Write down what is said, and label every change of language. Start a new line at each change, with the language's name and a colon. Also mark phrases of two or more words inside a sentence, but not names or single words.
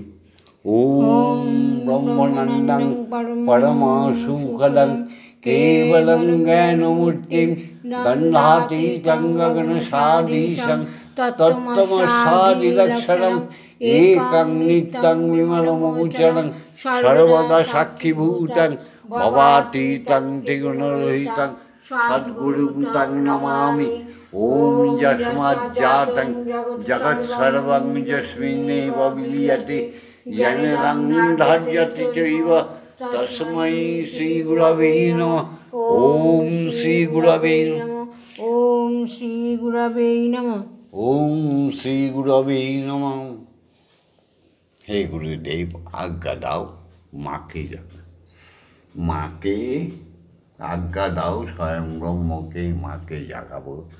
Sanskrit: ওম ব্রহ্মানন্দং পরমসুখদং কেবলং জ্ঞানমূর্তিং গন্ধাতীতং গগনসাদীশং তত্ত্বমস্যাদিলক্ষণং একং নিত্যং বিমলমোচনং সর্বদা সাক্ষীভূতং ভবাতীতং ত্রিগুণরহিতং সদ্গুরুং তং নমামি। ওম যস্মাজ্জাতং জগৎসর্বং যস্মিন্নেব বিলীয়তে येन धार्यति चैव तस्मै श्रीगुरवे नमः। ओम श्रीगुरवे नमः। ओम श्रीगुरवे नमः। ओम श्रीगुरवे नमः।
Bangla: হে গুরুদেব, আজ্ঞা দাও মাকে যাও, মাকে আজ্ঞা দাও, স্বয়ং ব্রহ্ম কে মাকে জাগাবো।